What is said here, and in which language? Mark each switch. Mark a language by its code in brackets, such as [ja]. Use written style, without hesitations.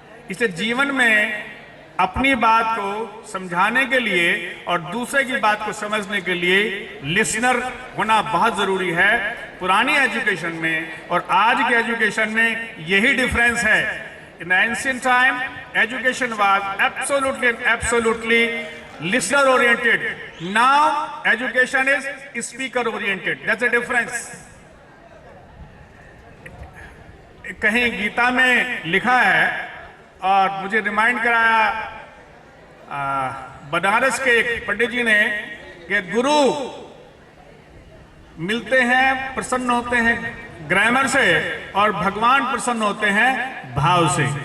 [hi] इसे जीवन में अपनी बात को समझाने के लिए और दूसरे की बात को समझने के लिए लिसनर होना बहुत जरूरी है। पुरानी एजुकेशन में और आज के एजुकेशन में यही डिफरेंस है। [en] In ancient time education was absolutely listener oriented. Now education is speaker oriented. That's a difference. [hi] कहीं गीता में लिखा है और मुझे रिमाइंड कराया बनारस के एक पंडित जी ने कि गुरु मिलते हैं, प्रसन्न होते हैं ग्रामर से, और भगवान प्रसन्न होते हैं भाव से।